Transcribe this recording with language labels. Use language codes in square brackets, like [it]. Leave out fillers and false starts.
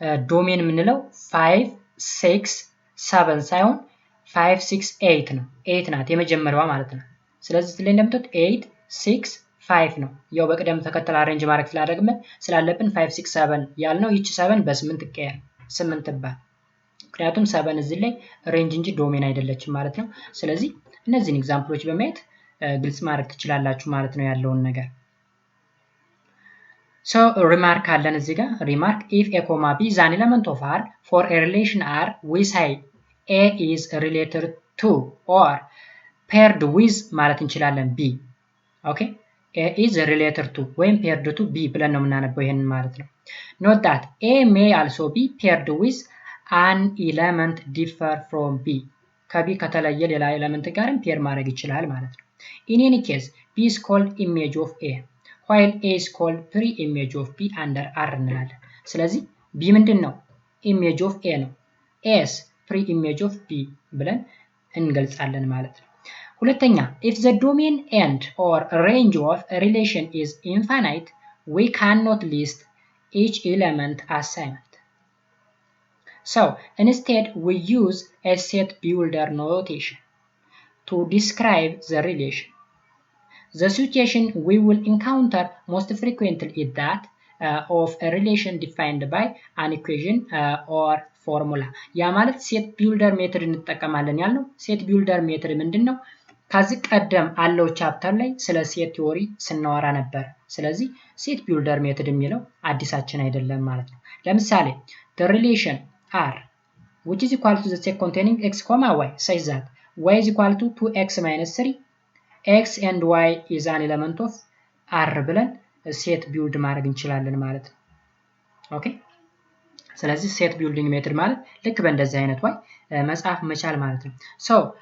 [am] ዶሜን የምንለው 5 6 7 ሳይሆን 5 6 8 ነው። 8 ናት የመጀመሪያዋ ማለት ነው። ስለዚህ እዚህ ላይ እንደምታዩት 8 6 5 ነው። ያው በቅደም ተከተል አሬንጅ ማድረግ ስላለብን 5 6 7 ያልነው ይቺ 7 በ8 ትቀየር 8 ትባል። ምክንያቱም 7 እዚህ ላይ ሬንጅ እንጂ ዶሜን አይደለችም ማለት ነው። ስለዚህ እነዚህን ኤግዛምፕሎች በማየት ግልጽ ማድረግ ትችላላችሁ ማለት ነው ያለውን ነገር። [en] So remark [am] አለን እዚህ ጋር [en] remark if a comma b is an element of R for a relation R we say A is related to or paired with [am] ማለት እንችላለን [en] B. ኦኬ A is related to ወይም paired to B [am] ብለን ነው የምናነበው ይሄን ማለት ነው። [en] Note that A may also be paired with an element differ from B. [am] ከቢ ከተለየ ሌላ ኤሌመንት ጋርም ፔር ማድረግ ይችላል ማለት ነው። [en] In any case B is called image of A while A is called pre-image of B under R [am] እንላለን። ስለዚህ B ምንድን ነው? [en] image of A ነው። A's pre-image of B [am] ብለን እንገልጻለን ማለት ነው። ሁለተኛ [en] if the domain and or range of a relation is infinite we cannot list each element assignment. So instead we use a set builder notation to describe the relation. The situation we will encounter most frequently is that of a relation defined by an equation or formula. [am] ያ ማለት ሴት ቢልደር ሜትድ እንጠቀማለን ያልነው ሴት ቢልደር ሜትድ ምንድነው? ከዚህ ቀደም አለው ቻፕተር ላይ ስለ ሴት ቲዮሪ ስናወራ ነበር። ስለዚህ ሴት ቢልደር ሜትድ የሚለው አዲሳችን አይደለም ማለት ነው። ለምሳሌ [en] the relation R which is equal to the set containing x, y says that y is equal to 2x minus 3 x and y is an element of R [am] ብለን ሴት ቢልድ ማድረግ እንችላለን ማለት ነው። ኦኬ ስለዚህ ሴት ቢልዲንግ ሜትድ ማለት ልክ በእንደዚህ አይነት way መጻፍ መቻል ማለት ነው። so